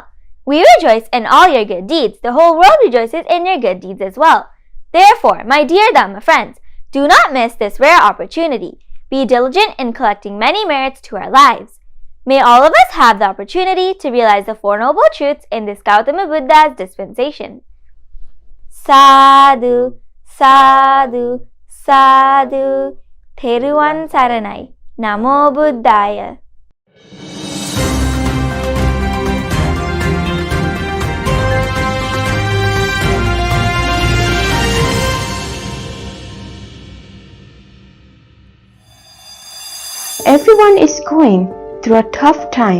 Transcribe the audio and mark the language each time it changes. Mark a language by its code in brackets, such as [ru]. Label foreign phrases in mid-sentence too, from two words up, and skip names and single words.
[en] We rejoice in all your good deeds. The whole world rejoices in your good deeds as well. Therefore, my dear Dhamma friends, do not miss this rare opportunity. Be diligent in collecting many merits to our lives. May all of us have the opportunity to realize the Four Noble Truths in this Gautama Buddha's dispensation. [pi] Sadhu, sadhu, sadhu. [si] තෙරුවන් සරණයි. [pi] Namo Buddhaya. [en] Everyone is going through a tough time.